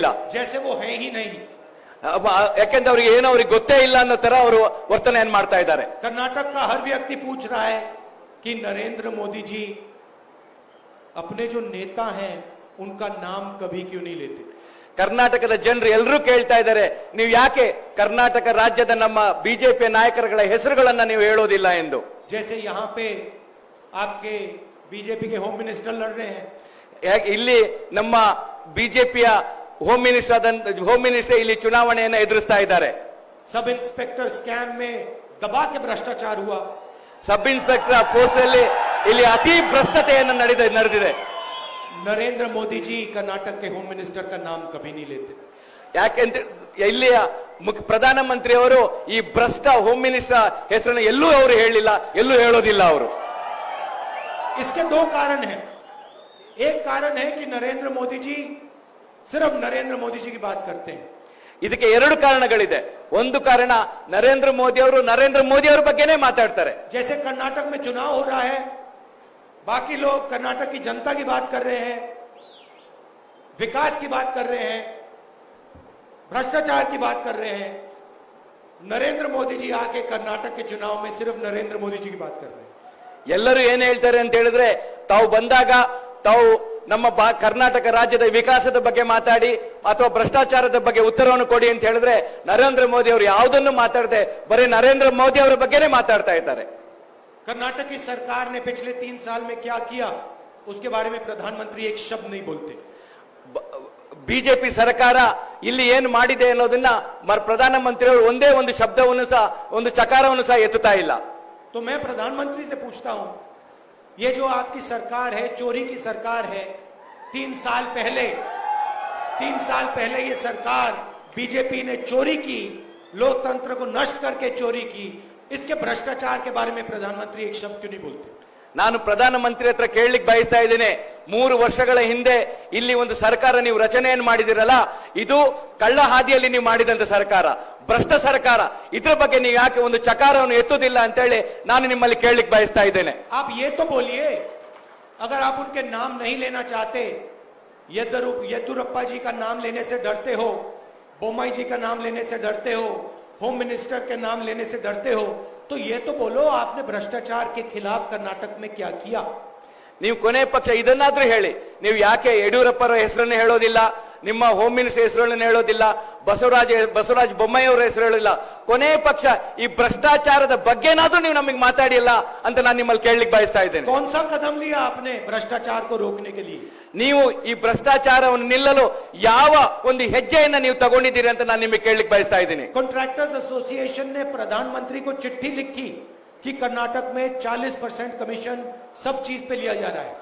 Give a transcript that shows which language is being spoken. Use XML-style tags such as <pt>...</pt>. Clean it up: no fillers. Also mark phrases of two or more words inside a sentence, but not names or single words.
<hi>जैसे वो है ही नहीं.</hi> <kn>ಯಾಕೆಂದ್ರೆ ಅವರಿಗೆ ಏನೋ ಅವ್ರಿಗೆ ಗೊತ್ತೇ ಇಲ್ಲ ಅನ್ನೋ ತರ ಅವರು ವರ್ತನೆಯನ್ನು ಮಾಡ್ತಾ ಇದ್ದಾರೆ.</kn> <hi>कर्नाटक का हर व्यक्ति पूछ रहा है कि नरेंद्र मोदी जी अपने जो नेता हैं उनका नाम कभी क्यों नहीं लेते.</hi> <kn>ಕರ್ನಾಟಕದ ಜನರು ಎಲ್ಲರೂ ಕೇಳ್ತಾ ಇದ್ದಾರೆ, ನೀವು ಯಾಕೆ ಕರ್ನಾಟಕ ರಾಜ್ಯದ ನಮ್ಮ ಬಿಜೆಪಿ ನಾಯಕರುಗಳ ಹೆಸರುಗಳನ್ನ ನೀವು ಹೇಳೋದಿಲ್ಲ ಎಂದು.</kn> <hi>जैसे यहाँ पे आपके बीजेपी के</hi> <en>home minister</en> <hi>लड़ रहे हैं,</hi> <kn>ಇಲ್ಲಿ ನಮ್ಮ ಬಿಜೆಪಿಯ</kn> <en>home minister</en> <kn>ಇಲ್ಲಿ ಚುನಾವಣೆಯನ್ನ ಎದುರಿಸ್ತಾ ಇದ್ದಾರೆ.</kn> <en>sub inspector scam</en> <hi>में दबा के भ्रष्टाचार हुआ.</hi> <en>sub inspector post</en> <kn>ಅಲ್ಲಿ ಇಲ್ಲಿ ಅತಿ ಭ್ರಷ್ಟತೆಯನ್ನು ನಡೆದಿದೆ.</kn> <hi>नरेंद्र मोदी जी कर्नाटक के</hi> <en>home minister</en> <hi>का नाम कभी नहीं लेते.</hi> <kn>ಯಾಕೆಂತ ಇಲ್ಲಿಯ ಪ್ರಧಾನಮಂತ್ರಿ ಅವರು ಈ ಭ್ರಷ್ಟ</kn> <en>home minister</en> <kn>ಹೆಸರನ್ನು ಎಲ್ಲೂ ಅವರು ಹೇಳಿಲ್ಲ, ಎಲ್ಲೂ ಹೇಳೋದಿಲ್ಲ ಅವರು.</kn> <hi>इसके दो कारण हैं. एक कारण है कि नरेंद्र मोदी जी सिर्फ नरेंद्र मोदी जी की बात करते हैं.</hi> <kn>ಇದಕ್ಕೆ ಎರಡು ಕಾರಣಗಳಿದೆ. ಒಂದು ಕಾರಣ ನರೇಂದ್ರ ಮೋದಿ ಅವರ ಬಗ್ಗೆನೇ ಮಾತಾಡ್ತಾರೆ.</kn> <hi>जैसे कर्नाटक में चुनाव हो रहा है, बाकी लोग कर्नाटक की जनता की बात कर रहे हैं, विकास की बात कर रहे हैं, भ्रष्टाचार की बात कर रहे हैं. नरेंद्र मोदी जी आके कर्नाटक के चुनाव में सिर्फ नरेंद्र मोदी जी की बात कर रहे हैं.</hi> <kn>ಎಲ್ಲರೂ ಏನ್ ಹೇಳ್ತಾರೆ ಅಂತ ಹೇಳಿದ್ರೆ, ತಾವು ಬಂದಾಗ ತಾವು ನಮ್ಮ ಕರ್ನಾಟಕ ರಾಜ್ಯದ ವಿಕಾಸದ ಬಗ್ಗೆ ಮಾತಾಡಿ ಅಥವಾ ಭ್ರಷ್ಟಾಚಾರದ ಬಗ್ಗೆ ಉತ್ತರವನ್ನು ಕೊಡಿ ಅಂತ ಹೇಳಿದ್ರೆ ನರೇಂದ್ರ ಮೋದಿ ಅವರು ಯಾವುದನ್ನು ಮಾತಾಡದೆ ಬರೀ ನರೇಂದ್ರ ಮೋದಿ ಅವರ ಬಗ್ಗೆನೇ ಮಾತಾಡ್ತಾ ಇದ್ದಾರೆ.</kn> <hi>कर्नाटक की सरकार ने पिछले 3 साल में क्या किया उसके बारे में प्रधानमंत्री एक शब्द नहीं बोलते.</hi> <kn>ಬಿಜೆಪಿ ಸರ್ಕಾರ ಇಲ್ಲಿ ಏನು ಮಾಡಿದೆ ಅನ್ನೋದನ್ನ ಪ್ರಧಾನಮಂತ್ರಿಗಳು ಒಂದೇ ಒಂದು ಶಬ್ದವನ್ನು ಸಹ ಒಂದು ಚಕಾರವನ್ನು ಸಹ ಎತ್ತುತ್ತಾ ಇಲ್ಲ.</kn> <hi>तो मैं प्रधानमंत्री से पूछता हूं, ये जो आपकी सरकार है, चोरी की सरकार है, 3 साल पहले ये सरकार बीजेपी ने चोरी की, लोकतंत्र को नष्ट करके चोरी की, इसके भ्रष्टाचार के बारे में प्रधानमंत्री एक शब्द क्यों नहीं बोलते?</hi> <kn>ನಾನು ಪ್ರಧಾನಮಂತ್ರಿ ಹತ್ರ ಕೇಳಲಿಕ್ಕೆ ಬಯಸ್ತಾ ಇದ್ದೇನೆ, 3 ವರ್ಷಗಳ ಹಿಂದೆ ಇಲ್ಲಿ ಒಂದು ಸರ್ಕಾರ ನೀವು ರಚನೆಯನ್ನು ಮಾಡಿದಿರಲ್ಲ, ಇದು ಕಳ್ಳ ಹಾದಿಯಲ್ಲಿ ನೀವು ಮಾಡಿದಂತ ಸರ್ಕಾರ, ಭ್ರಷ್ಟ ಸರ್ಕಾರ. ಇದ್ರ ಬಗ್ಗೆ ನೀವು ಯಾಕೆ ಒಂದು ಚಕಾರವನ್ನು ಎತ್ತುವುದಿಲ್ಲ ಅಂತ ಹೇಳಿ ನಾನು ನಿಮ್ಮಲ್ಲಿ ಕೇಳಲಿಕ್ಕೆ ಬಯಸ್ತಾ ಇದ್ದೇನೆ.</kn> <hi>आप ये तो बोलिए, अगर आप उनके नाम नहीं लेना चाहते, येदुरप्पा जी का नाम लेने से डरते हो, बोम्मई जी का नाम लेने से डरते हो,</hi> <en>home minister</en> <hi>के नाम लेने से डरते हो, तो ये तो बोलो आपने भ्रष्टाचार के खिलाफ कर्नाटक में क्या किया?</hi> <kn>ನೀವು ಕೊನೆ ಪಕ್ಷ ಇದನ್ನಾದ್ರೂ ಹೇಳಿ, ನೀವು ಯಾಕೆ ಯಡಿಯೂರಪ್ಪರ ಹೆಸರನ್ನು ಹೇಳೋದಿಲ್ಲ, ನಿಮ್ಮ</kn> <en>home minister</en> <kn>ಹೆಸರನ್ನು ಹೇಳೋದಿಲ್ಲ, ಬಸವರಾಜ ಬೊಮ್ಮಾಯಿ ಅವರ ಹೆಸರು ಹೇಳೋದಿಲ್ಲ, ಕೊನೆ ಪಕ್ಷ ಈ ಭ್ರಷ್ಟಾಚಾರದ ಬಗ್ಗೆನಾದ್ರೂ ನೀವು ನಮಗೆ ಮಾತಾಡಿಲ್ಲ ಅಂತ ನಾನು ನಿಮ್ಮಲ್ಲಿ ಕೇಳಲಿಕ್ಕೆ ಬಯಸ್ತಾ ಇದ್ದೇನೆ.</kn> <hi>कौन सा कदम लिया आपने भ्रष्टाचार को रोकने के लिए?</hi> <kn>ನೀವು ಈ ಭ್ರಷ್ಟಾಚಾರವನ್ನು ನಿಲ್ಲಲು ಯಾವ ಒಂದು ಹೆಜ್ಜೆಯನ್ನ ನೀವು ತಗೊಂಡಿದ್ದೀರಿ ಅಂತ ನಾನು ನಿಮಗೆ ಕೇಳಲಿಕ್ಕೆ ಬಯಸ್ತಾ ಇದ್ದೀನಿ.</kn> <en>contractors association</en> <hi>ने प्रधानमंत्री को चिट्ठी लिखी कि कर्नाटक में 40% कमीशन सब चीज पे लिया जा रहा है.</hi>